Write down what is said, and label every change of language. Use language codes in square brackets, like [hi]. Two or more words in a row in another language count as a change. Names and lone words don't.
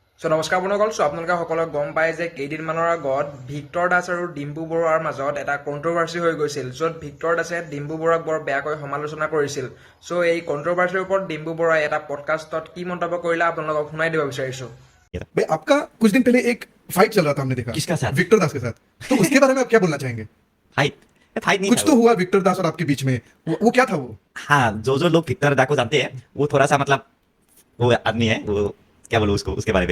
[as] নমস্কাৰ বন্ধুসকল, আপোনালোকে সকলোৱে গম পায় যে কেইদিনমানৰ আগত ভিক্টৰ দাস আৰু ডিম্পু বৰুৱাৰ মাজত এটা কণ্ট্ৰভাৰ্চি হৈ গৈছিল, য'ত ভিক্টৰ দাসে ডিম্পু বৰুৱাক বৰ বেয়াকৈ সমালোচনা কৰিছিল। এই কণ্ট্ৰভাৰ্চিৰ ওপৰত ডিম্পু বৰুৱাই এটা পডকাষ্টত কি মন্তব্য কৰিলে আপোনালোকক শুনাই দিব বিচাৰিছোঁ। [hi] भाई आपका कुछ दिन पहले एक फाइट चल रहा था, हमने देखा। किसका साथ? विक्टर दास के साथ। तो उसके बारे में आप क्या बोलना चाहेंगे? फाइट नहीं कुछ था तो वो। हुआ विक्टर दास और आपके बीच में, वो क्या था वो? हाँ, जो लोग विक्टर दा को जानते हैं वो थोड़ा सा मतलब वो आदमी है, वो क्या बोलूं उसके बारे में।